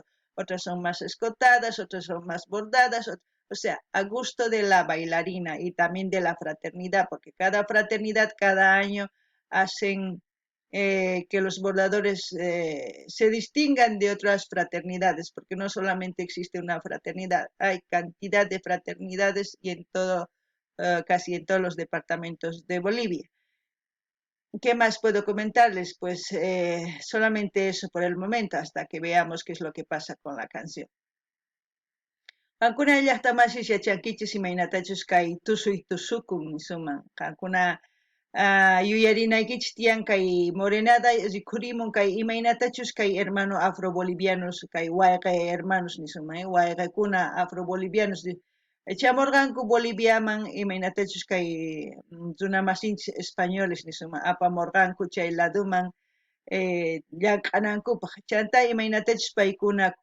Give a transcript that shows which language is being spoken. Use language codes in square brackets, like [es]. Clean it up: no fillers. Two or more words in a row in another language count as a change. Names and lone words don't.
[es] Otras son más escotadas, otras son más bordadas, o sea, a gusto de la bailarina y también de la fraternidad, porque cada fraternidad, cada año hacen que los bordadores se distingan de otras fraternidades, porque no solamente existe una fraternidad, hay cantidad de fraternidades y en todo, casi en todos los departamentos de Bolivia. ¿Qué más puedo comentarles? Pues solamente eso por el momento, hasta que veamos qué es lo que pasa con la canción. [qu] Kankuna llaqtamasi yachankichis imaynatachus kay tusuy tusukun nisuman. Kankuna yuyarinaykich tiyan kay morenada rikurimun kay imaynatachus kay [es] hermano afrobolivianos [qu] kay wayqay hermanos nisuman, wayqaykuna afrobolivianos chamurqanku Boliviaman imaynatachus kay runamasinchis españoles nisuman apamurqanku chay laduman llaq'anankupaq chanta imaynatachus paykuna